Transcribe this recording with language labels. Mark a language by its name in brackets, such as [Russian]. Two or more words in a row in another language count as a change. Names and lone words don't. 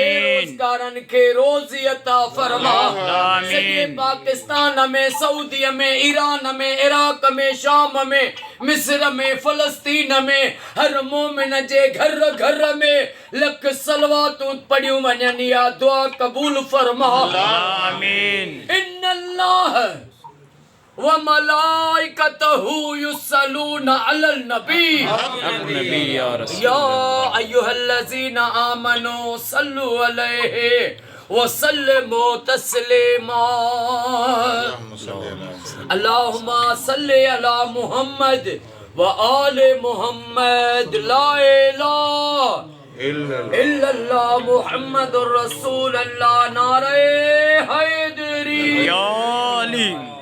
[Sindhi] बेरोज़गारनि खे रोज़ी अता फरमा। आमीन। सॼे पाकिस्तान में सऊदीअ में ईरान में इराक में शाम में मिस्र में फ़लस्तीन में हर मोमिन जे घर घर में लख सलवातूं पढ़ियूं वञनि या दुआ कबूल फरमा। आमीन। [Arabic] إن الله وملائكته يصلون على النبي نبي يا رسول يا أيها الذين آمنوا صلوا عليه وسلموا تسليما. اللهم صل على محمد وآل محمد. لا إله إلا الله محمد رسول الله. [Urdu] نعرہ حیدری [Arabic] يا علي.